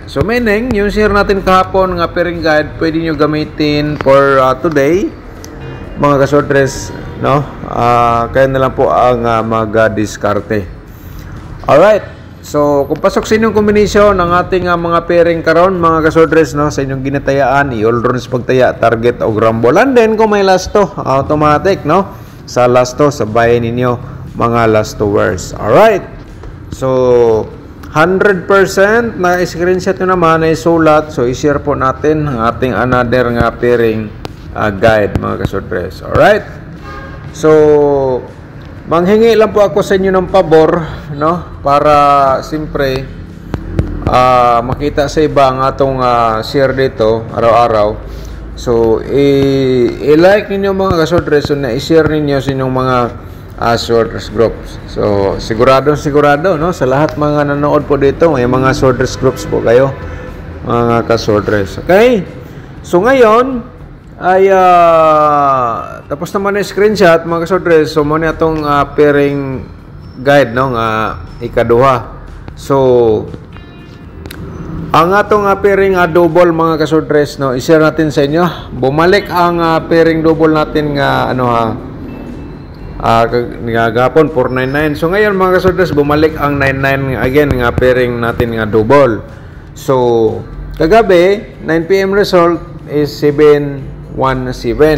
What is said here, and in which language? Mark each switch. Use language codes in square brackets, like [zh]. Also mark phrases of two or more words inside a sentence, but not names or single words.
[tl] So meaning, yung share natin kahapon ng [en] pairing guide, [tl] pwede nyo gamitin [en] for today. [tl] Mga kasorters, no? Kaya na lang po ang mag-diskarte. [en] Alright? [tl] So, kung pasok sa inyong kombinasyon ng ating mga pairing karon mga kasorters, no, sa inyong ginatayaan, i-all runs pagtaya, target o rumble. And then, kung may last to, automatic, no? Sa last to, sabayin ninyo mga last to words. [en] Alright. [tl] So, 100% na screenshot nyo naman ay sulat. So, i-share po natin ang ating another nga [en] pairing guide [tl] mga kasorters. [en] Alright. [tl] So, manghingi lang po ako sa inyo ng pabor, no? Para siyempre makita sa iba ang atong share dito araw-araw. So i-like ninyo mga kasorters, so na i-share ninyo sa inyong mga sorters groups. So sigurado, no? Sa lahat mga nanood po dito, may mga sorters groups po kayo mga kasorters. [en] Okay? [tl] So ngayon ay tapos naman na screenshot mga kasorters. So muna itong [en] pairing guide, [ceb] no, nga ikaduha. So ang atong [en] pairing double [ceb] mga kasorters, no, [tl] i-share natin sa inyo. Bumalik ang [en] pairing double [tl] natin nga gapon 499. So ngayon mga kasorters, bumalik ang 99 again nga pairing natin nga double. [en] So kagabi 9 PM result is 717.